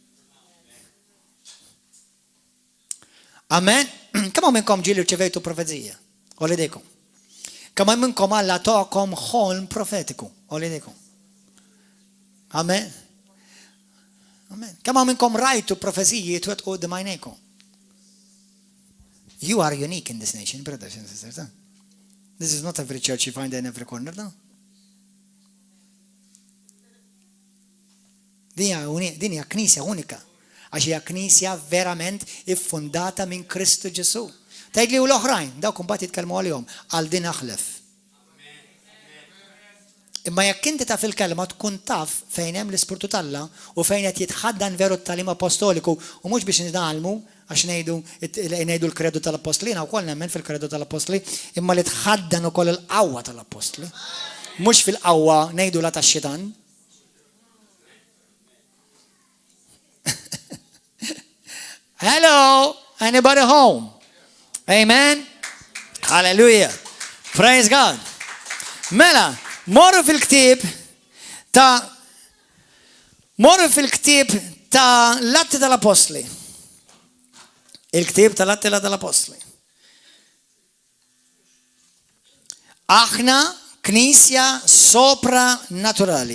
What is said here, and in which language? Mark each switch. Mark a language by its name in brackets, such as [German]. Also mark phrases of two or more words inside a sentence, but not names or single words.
[Maltese] Amen. Kemm minnkom ġieli rċevejtu profezija? Olidejkom. Kemm minnkom Alla tokom ħolm profetiku? Olidejkom. Amen. Amen. Kemm minnkom rajtu profeziji twettqu qudiem għajnejkom? [English] You are unique in this nation, brothers and sisters. This is not every church you find in every corner, no? [Maltese] Din hija knisja unika. Għax hija knisja verament iffundata minn Kristu Ġesu. Tgħidli u l-oħrajn, dawk imbagħad jitkellmu għalihom għal din aħlef. Imma jekk inti taf il-kelma tkun taf fejn hemm l-Ispirtu tAlla u fejn qed jitħaddan veru t-tagħlim apostoliku u mhux biex nidgħalmu għax ngħidu l-kredu tal-apostoli, u wkoll nemmen fil-kredu tal-apostoli, imma li tħaddan ukoll il-qawwa tal-apostoli. Mhux fil-qawwa ngħidu la tax-xitan. [English] Hello, anybody home? Amen. Hallelujah. Praise God. [Maltese] Mela, morru fil-ktib ta' l-Atti tal-Apostli. Il-ktib tal-Atti tal-Apostli. Aħna knisja sopra-naturali.